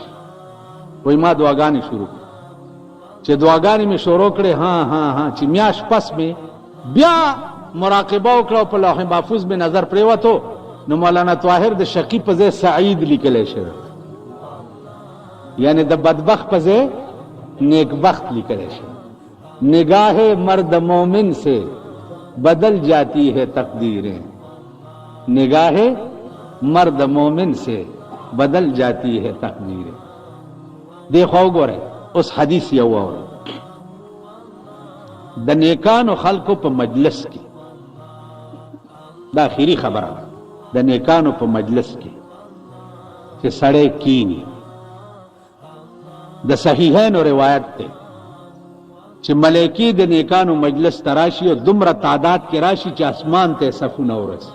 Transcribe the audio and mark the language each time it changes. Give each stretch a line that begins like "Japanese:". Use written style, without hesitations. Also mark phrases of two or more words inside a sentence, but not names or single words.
Pashto: وی ما دعاګانې شروع چې دعاګانې مې شروع کړې ها چې میاش پس مې بیا مراقبه وکړه په لوح محفوظ مې نظر پریوتو نو مولانا طاهر د شقی په ځای سعید لیکلی شوی یعنی د بدبخت په ځای نیکبخت لیکلی شوی.
Urdu: نگاہ مرد مومن سے بدل جاتی ہے تقدیریں نگاہ مرد مومن سے بدل جاتی ہے تقدیریں.
Pashto: دیکھو گورے اس حدیث یو اور د نیکانو خلقو په مجلس کې دا اخیری خبره د نیکانو په مجلس کې چې سړی کینی. د صحیحینو روایت ته چې ملائکې د نیکانو مجلس تراشي او دومره تعداد کې راشي چې اسمان ته صفونه ورسي.